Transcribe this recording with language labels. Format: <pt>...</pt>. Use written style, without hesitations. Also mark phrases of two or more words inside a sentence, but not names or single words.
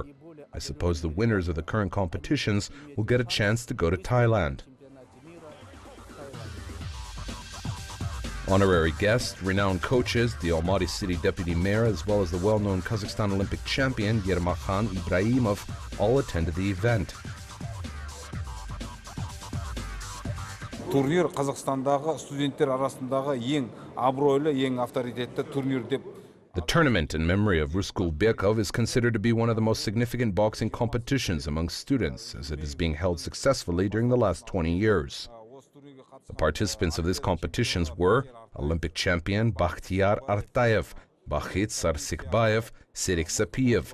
<en>I suppose the winners of the current competitions will get a chance to go to Thailand. Honorary guests, renowned coaches, the Almaty City Deputy Mayor, as well as the well-known Kazakhstan Olympic champion Yermakhan Ibrahimov all attended the event.</en> <kk>Турнир Қазақстандағы студенттер арасындағы ең абыройлы, ең авторитетті турнир деп.</kk> <en>The tournament in memory of Rukskulbekov is considered to be one of the most significant boxing competitions among students, as it is being held successfully during the last 20 years. The participants of these competitions were Olympic champion Bakhtiar Artayev, Bakhit Sarsikbayev, Serik Sapiev.</en>